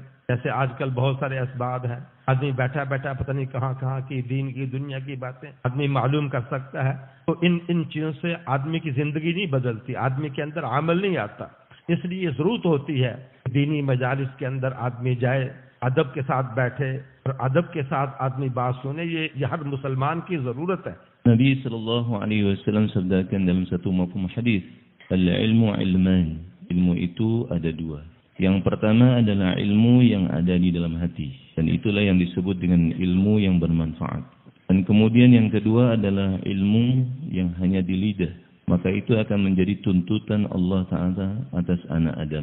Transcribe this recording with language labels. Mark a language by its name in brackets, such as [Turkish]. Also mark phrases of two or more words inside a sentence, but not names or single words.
[Urdu] جیسے آج کل بہت سارے اسباب ہیں، آدمی بیٹھا بیٹھا پتا نہیں کہاں کہاں کی دین کی دنیا کی باتیں آدمی معلوم کر سکتا ہے. تو ان چیزوں سے آدمی کی زندگی نہیں بدلتی، آدمی کے اندر عمل نہیں آتا. اس لیے ضرورت ہوتی ہے دینی مجالس کے اندر آدمی جائے، ادب کے ساتھ بیٹھے اور ادب کے ساتھ آدمی بات سنے. یہ ہر مسلمان کی ضرورت ہے. [Indonesian] Nabi [Arabic] صلى الله عليه وسلم [Indonesian] sabdakan dalam satu mafhum hadis, [Arabic] العلم علمان. [Indonesian] Ilmu itu ada dua. Yang pertama adalah ilmu yang ada di dalam hati, dan itulah yang disebut dengan ilmu yang bermanfaat. Dan kemudian yang kedua adalah ilmu yang hanya di lidah, maka itu akan menjadi tuntutan Allah Ta'ala atas anak Adam.